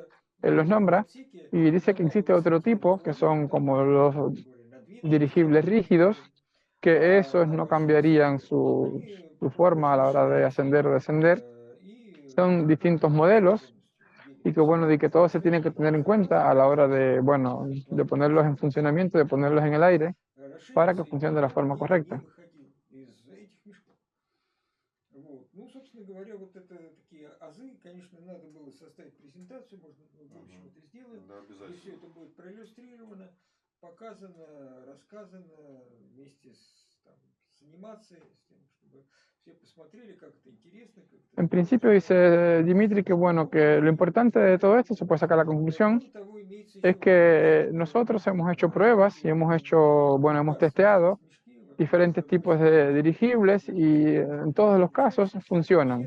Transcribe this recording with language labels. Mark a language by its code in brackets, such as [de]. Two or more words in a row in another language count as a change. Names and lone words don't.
[es] Él los nombra y dice que existe otro tipo, que son como los dirigibles rígidos, que esos no cambiarían su forma a la hora de ascender o descender. Son distintos modelos y que bueno, de que todo se tiene que tener en cuenta a la hora de, bueno, de ponerlos en funcionamiento, de ponerlos en el aire, para que funcione de la forma correcta. [ru] Ну, собственно говоря, вот это такие азы, конечно, надо было составить презентацию, может быть, мы в будущем это сделаем, и все это будет проиллюстрировано, показано, рассказано вместе с анимацией, с тем, чтобы все посмотрели, как это интересно. [es] En principio dice Dimitri que bueno, que lo importante de todo esto, se puede sacar la conclusión, es que nosotros hemos hecho pruebas y hemos hecho, bueno, hemos testeado diferentes tipos de dirigibles y en todos los casos funcionan.